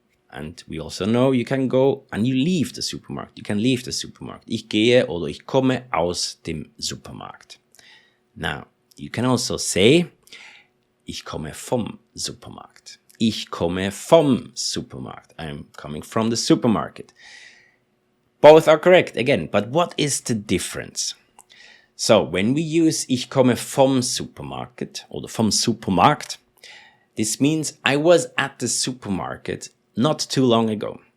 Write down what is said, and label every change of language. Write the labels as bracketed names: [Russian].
[English] And we also know you can go and you leave the supermarket. You can leave the supermarket. [German] Ich gehe oder ich komme aus dem Supermarkt. [English] Now, you can also say, [German] ich komme vom Supermarkt. Ich komme vom Supermarkt. [English] I'm coming from the supermarket. Both are correct again, but what is the difference? So, when we use [German] ich komme vom Supermarket oder vom Supermarkt, [English] this means I was at the supermarket not too long ago.